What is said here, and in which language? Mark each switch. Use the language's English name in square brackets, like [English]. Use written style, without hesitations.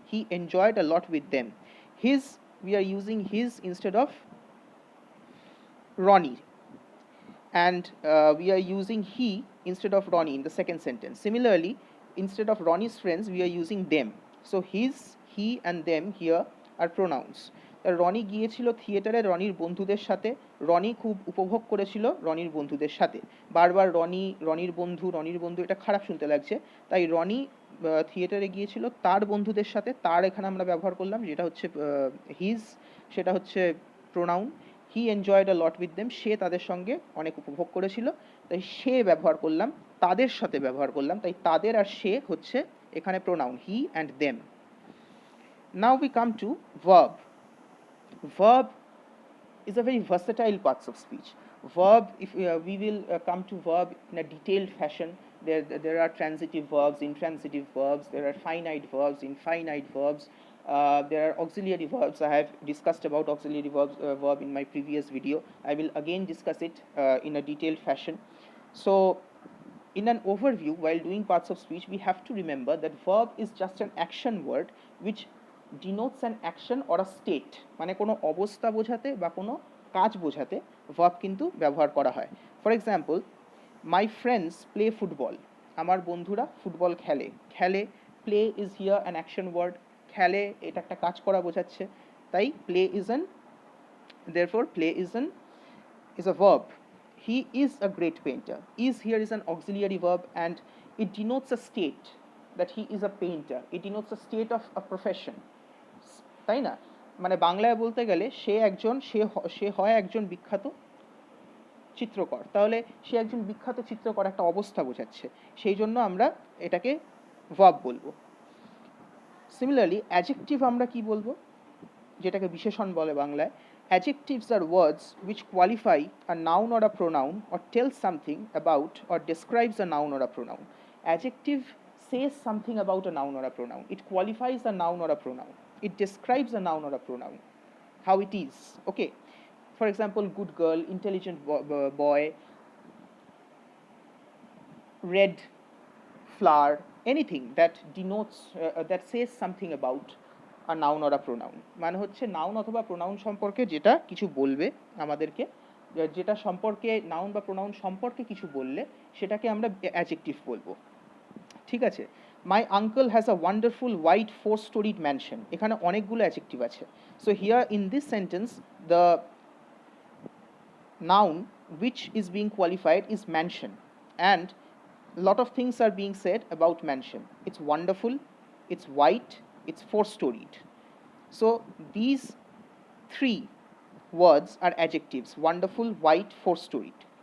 [English] He enjoyed a lot with them. His, we are using his instead of Ronnie, and we are using he instead of Ronnie in the second sentence. Similarly, instead of Ronnie's friends, we are using them. So his, he and them here are pronouns. [Bangla] Roni গিয়েছিল থিয়েটারে রনির বন্ধুদের সাথে। রনি খুব উপভোগ করেছিল রনির বন্ধুদের সাথে। বারবার রনির বন্ধু এটা খারাপ শুনতে লাগছে, তাই রনি থিয়েটারে গিয়েছিল তার বন্ধুদের সাথে। তার এখানে আমরা ব্যবহার করলাম, যেটা হচ্ছে হিজ, সেটা হচ্ছে pronoun. [English] he enjoyed a lot with them, [Bangla] সে তাদের সঙ্গে অনেক উপভোগ করেছিল, তাই সে ব্যবহার করলাম, তাদের সাথে ব্যবহার করলাম, তাই তাদের আর সে হচ্ছে এখানে pronoun, [English] He and them. Now we come to verb. Verb is a very versatile parts of speech. Verb, if we will come to verb in a detailed fashion. There are transitive verbs, intransitive verbs, there are finite verbs, infinite verbs, there are auxiliary verbs. I have discussed about auxiliary verb in my previous video. I will again discuss it in a detailed fashion. So in an overview, while doing parts of speech, we have to remember that verb is just an action word which denotes an action or a state. [Bangla] মানে কোনো অবস্থা বোঝাতে বা কোনো কাজ বোঝাতে verb কিন্তু ব্যবহার করা হয়। [English] For example, my friends play football. [Bangla] আমার বন্ধুরা ফুটবল খেলে। [English] খেলে, play is here an action word. [Bangla] খেলে এটা একটা কাজ করা বোঝাচ্ছে, তাই [English] Play is an, therefore play is a verb. He is a great painter. Is here is an auxiliary verb and it denotes a state that he is a painter. It denotes a state of a profession. [Bangla] তাই না? মানে বাংলায় বলতে গেলে সে হয় একজন বিখ্যাত চিত্রকর, তাহলে সে একজন বিখ্যাত চিত্রকর একটা অবস্থা বোঝাচ্ছে, সেই জন্য আমরা এটাকে ভার্ব বলবো। সিমিলারলি অ্যাডজেক্টিভ আমরা কি বলবো, যেটাকে বিশেষণ বলে বাংলায়। [English] Adjectives are words which qualify a noun or a pronoun or tell something about or describes a noun or a pronoun. Adjective says something about a noun or a pronoun. It qualifies a noun or a pronoun. It describes a noun or a pronoun, how it is. Okay. For example, good girl, intelligent boy, red flower, anything that denotes, that says something about a noun or a pronoun. [Bangla] মানে হচ্ছে noun অথবা pronoun সম্পর্কে যেটা কিছু বলবে আমাদেরকে, যেটা সম্পর্কে নাউন বা প্রোনাউন সম্পর্কে কিছু বললে সেটাকে আমরা অ্যাডজেক্টিভ বলবো। ঠিক আছে। [English] My uncle has a wonderful white 4-storied mansion. [Bangla] এখানে অনেকগুলো অ্যাডজেক্টিভ আছে। [English] So here in this sentence the noun which is being qualified is mansion, and a lot of things are being said about mansion. It's wonderful, it's white, it's 4-storied. So these three words are adjectives: wonderful, white, 4-storied.